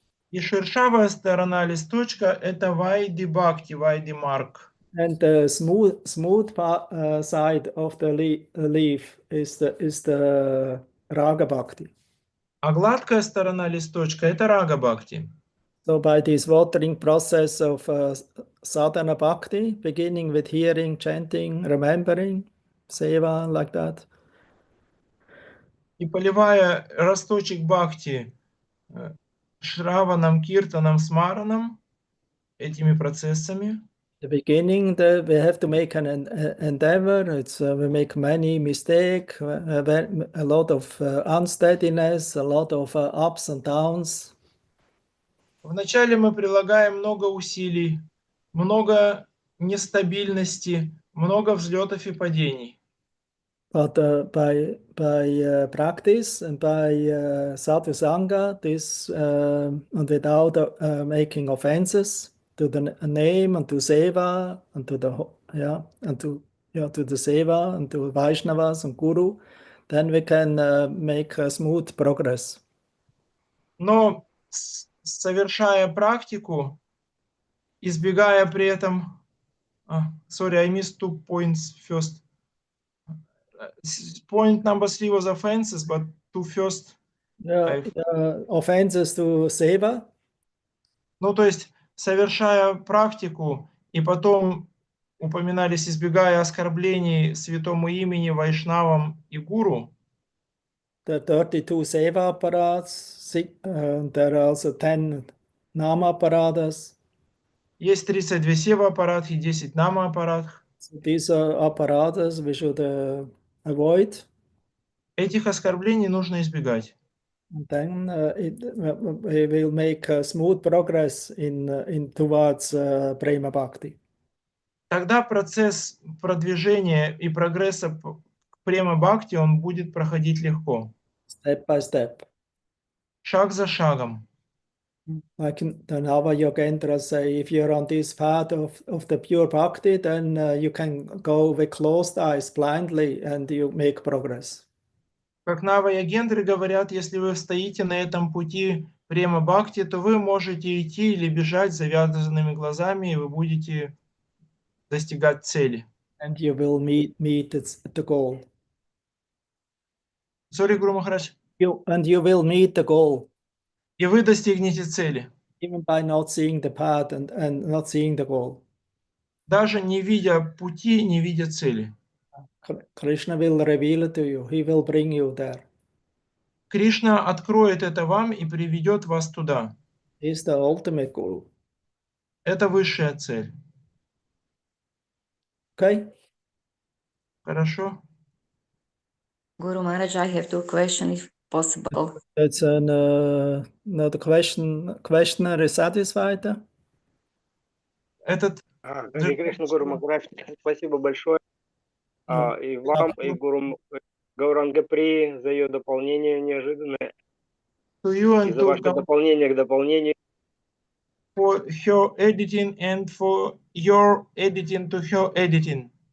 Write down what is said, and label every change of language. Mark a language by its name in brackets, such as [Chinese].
[Russian] И шершавая сторона листочка – это Вайди Бхакти, Вайди Марк. [English] And the smooth side of the leaf is the Raga bhakti. [Russian] А гладкая сторона листочка – это Рага Бхакти. [English] So by this watering process of sadhana bhakti, beginning with hearing, chanting, remembering, seva, like that. [Russian] И поливая росточек Бхакти Шраванам, Киртанам, Смаранам, этими процессами. [English] The beginning, we have to make an endeavor. We make many mistakes, a lot of unsteadiness, a lot of ups and downs. [Russian] Вначале мы прилагаем много усилий, много нестабильности, много взлетов и падений. [English] But by practice and by sadhu sangha, and without making offenses to the name and to seva and to the to the seva and to Vaishnavas and Guru, then we can make a smooth progress. [Russian] Но совершая практику, избегая при этом, [English] sorry, I missed 2 points first. Point number 3 was offenses, but 2 first. Offenses to seva. [Russian] Ну, то есть, совершая практику, и потом упоминались, избегая оскорблений святому имени, вайшнавам и гуру. [English] The 32 seva apparatus, there are also 10 nama apparatus. [Russian] Есть 32 сева аппарат и 10 нама аппарат. [English] So these are apparatus we should avoid. [Russian] Этих оскорблений нужно избегать. [English] And then we will make smooth progress in towards prema bhakti. [Russian] Тогда процесс продвижения и прогресса к према бхакти он будет проходить легко. [English] Step by step. [Russian] Шаг за шагом. [English] Like the Nava Yogendras say, if you're on this path of the pure bhakti, then you can go with closed eyes blindly and you make progress. [Russian] Как Нава Ягендры говорят, если вы стоите на этом пути према бхакти, то вы можете идти или бежать с завязанными глазами, и вы будете достигать цели. [English] And you will meet the goal. Sorry, Гуру Махарадж. And you will meet the goal. [Russian] И вы достигнете цели. [English] Even by not seeing the path and not seeing the goal. [Russian] Даже не видя пути, не видя цели. [English] Krishna will reveal it to you. He will bring you there. [Russian] Кришна откроет это вам и приведет вас туда. [English] He's the ultimate goal. [Russian] Это высшая цель. [English] Okay? [Russian] Хорошо. [English] Guru Maharaj, I have 2 questions, if possible. That's another question. Questioner is satisfied? [Russian] Этот... Харе Кришна, Гуру Махарадж, спасибо большое. И вам, и Гуру Гауранга При за ее дополнение неожиданное. И за ваше дополнение к дополнению. [English] For her editing and for your editing to her editing.